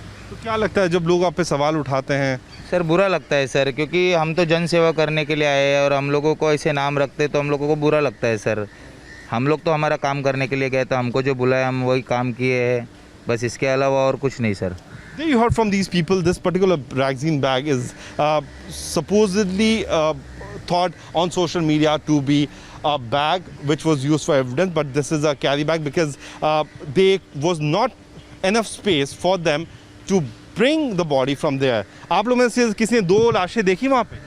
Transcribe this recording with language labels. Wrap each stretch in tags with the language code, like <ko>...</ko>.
<hi>तो क्या लगता है जब लोग आप पे सवाल उठाते हैं? सर बुरा लगता है सर, क्योंकि हम तो जन सेवा करने के लिए आए हैं और हम लोगों को ऐसे नाम रखते तो हम लोगों को बुरा लगता है सर। हम लोग तो हमारा काम करने के लिए गए, तो हमको जो बुलाया हम वही काम किए हैं, बस इसके अलावा और कुछ नहीं sir.</hi> <en>There you heard from these people, this particular Ragzine bag is supposedly thought on social media to be a bag which was used for evidence, but this is a carry bag because there was not enough space for them to bring the body from there.</en> <hi>आप लोगों में से किसी ने 2 लाशें देखी वहाँ पे?</hi>